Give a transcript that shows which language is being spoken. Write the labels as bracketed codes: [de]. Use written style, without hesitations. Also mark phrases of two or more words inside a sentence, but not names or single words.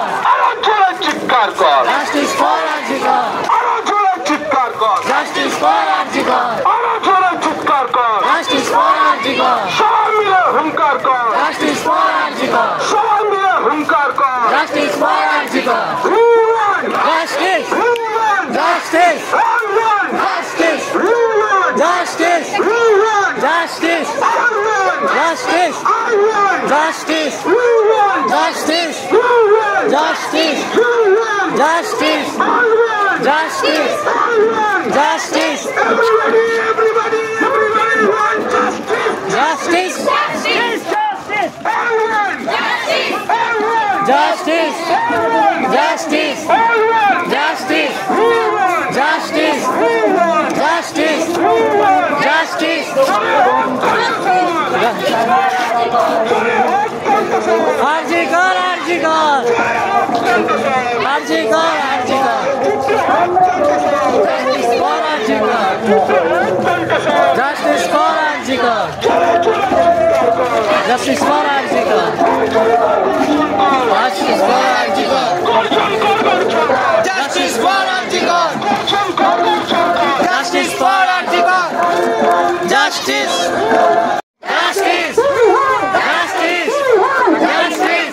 [en] Justice for Arjikar. Justice for Arjikar. Justice for Arjikar. Justice for Arjikar. Justice for Arjikar. Justice. Justice. Justice. Justice. Justice. Justice. Justice. Justice. Justice. Justice. Justice. Justice. Everybody want justice. Justice. Justice. Justice. Justice. Justice. Justice. Justice. Justice. Arjikar, Arjikar. Arjikar, Arjikar. Justice for Arjikar. Justice for Arjikar. Justice for Arjikar. Justice for Arjikar. Justice for Arjikar. Justice. Justice. Justice. Justice.